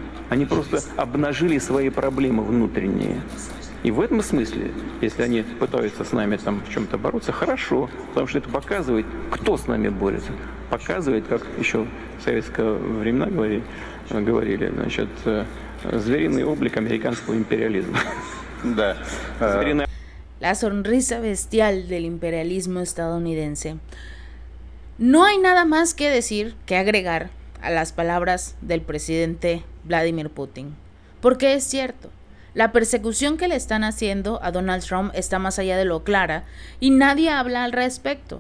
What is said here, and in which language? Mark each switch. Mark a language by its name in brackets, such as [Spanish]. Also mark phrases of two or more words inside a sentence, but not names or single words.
[Russian] Они просто обнажили свои проблемы внутренние. И в этом смысле, если они пытаются с нами там в чем-то бороться, хорошо, потому что это показывает, кто с нами борется. Показывает, как еще в советское времена говорили, значит, звериный облик американского империализма. Да. [Spanish] La sonrisa bestial del imperialismo estadounidense. No hay nada más que decir, que agregar a las palabras del presidente Vladimir Putin. Porque es cierto, la persecución que le están haciendo a Donald Trump está más allá de lo clara y nadie habla al respecto.